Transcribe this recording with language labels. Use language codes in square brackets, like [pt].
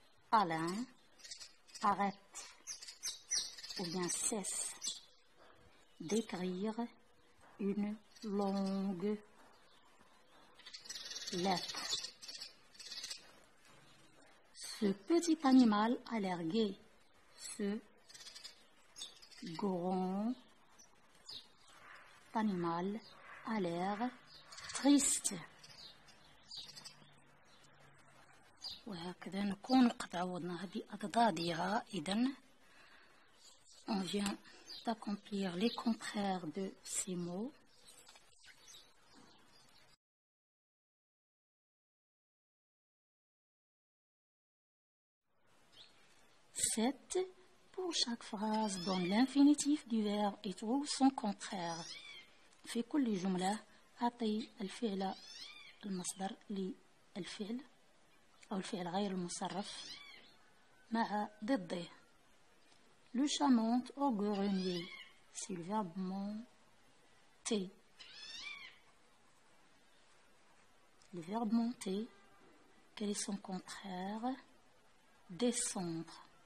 [fr] Alain arrête ou bien cesse d'écrire une longue lettre. Ce petit animal a l'air gai. Ce grand animal a l'air triste. [ar] وهكذا نكون قد عوضناها بأضدادها. [fr] إذن on vient d'accomplir les contraires de ces mots. Sept. Pour chaque phrase, donne l'infinitif du verbe et trouve son contraire. [ar] في كل جملة أعطي الفعل المصدر للفعل أو الفعل غير المصرف مع ضده. [fr] Le chat monte au grenier. C'est le verbe monter. Le verbe monter, quel est son contraire? Descendre.